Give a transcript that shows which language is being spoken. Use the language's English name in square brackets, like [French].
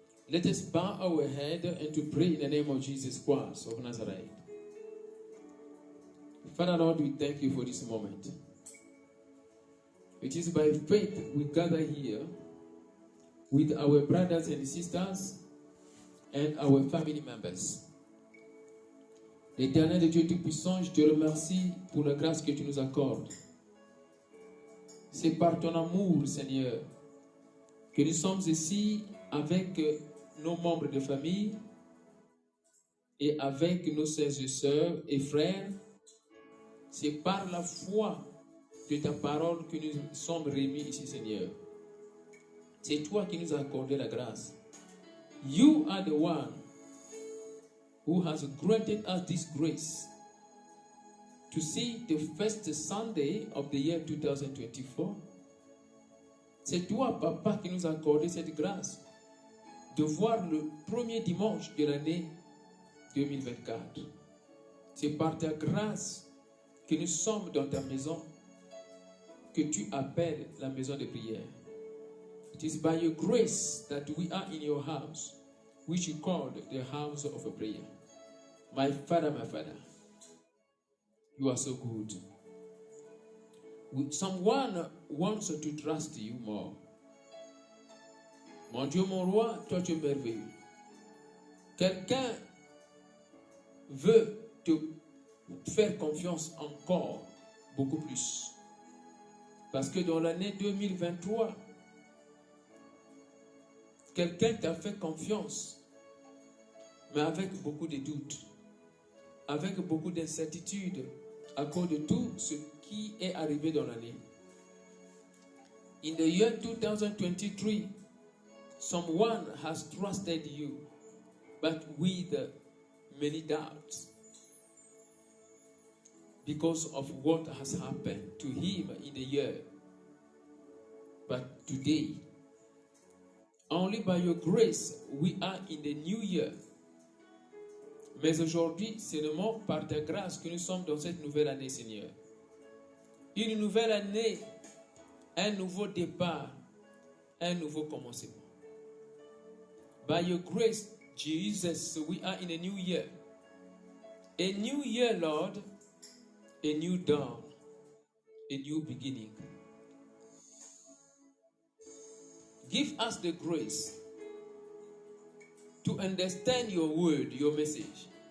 [English] Let us bow our head and to pray in the name of Jesus Christ of Nazareth. Father Lord, we thank you for this moment. It is by faith we gather here with our brothers and sisters and our family members. [French] Éternel et Dieu Tout-Puissant, je te remercie pour la grâce que tu nous accordes. C'est par ton amour, Seigneur, que nous sommes ici avec nos membres de famille et avec nos sœurs et sœurs et frères. C'est par la foi de ta parole que nous sommes réunis ici, Seigneur. C'est toi qui nous as accordé la grâce. [English] You are the one who has granted us this grace to see the first Sunday of the year 2024. [French] C'est toi, Papa, qui nous a accordé cette grâce de voir le premier dimanche de l'année 2024. C'est par ta grâce que nous sommes dans ta maison, que tu appelles la maison de prière. [English] It is by your grace that we are in your house, which you called the house of a prayer. My Father, you are so good. Someone wants to trust you more. [French] Mon Dieu, mon roi, toi tu es merveilleux. Quelqu'un veut te faire confiance encore beaucoup plus. Parce que dans l'année 2023, quelqu'un t'a fait confiance, mais avec beaucoup de doutes, avec beaucoup d'incertitudes à cause de tout ce qui est arrivé dans l'année. [English] In the year 2023, someone has trusted you, but with many doubts because of what has happened to him in the year. But today, only by your grace, we are in the new year. [French] Mais aujourd'hui, c'est seulement par ta grâce que nous sommes dans cette nouvelle année, Seigneur. Une nouvelle année, un nouveau départ, un nouveau commencement. [English] By your grace, Jesus, we are in a new year. A new year, Lord, a new dawn, a new beginning. Give us the grace to understand your word, your message.